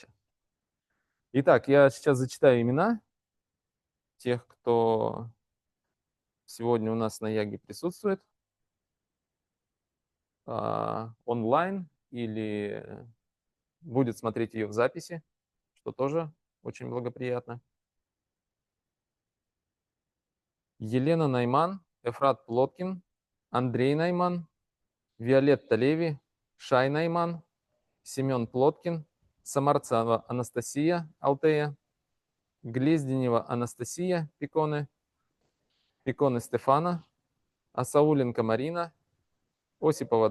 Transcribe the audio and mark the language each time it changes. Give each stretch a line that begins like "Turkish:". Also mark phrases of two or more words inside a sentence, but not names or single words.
Russian: Итак, я сейчас зачитаю имена тех, кто сегодня у нас на яге присутствует онлайн или будет смотреть ее в записи, что тоже очень благоприятно. Елена Найман, Эфрат Плоткин, Андрей Найман, Виолетта Леви, Шай Найман, Семен Плоткин, Самарцева Анастасия Алтея, Глезденева Анастасия Пиконе, Пиконе Стефана, Асауленко Марина, Осипова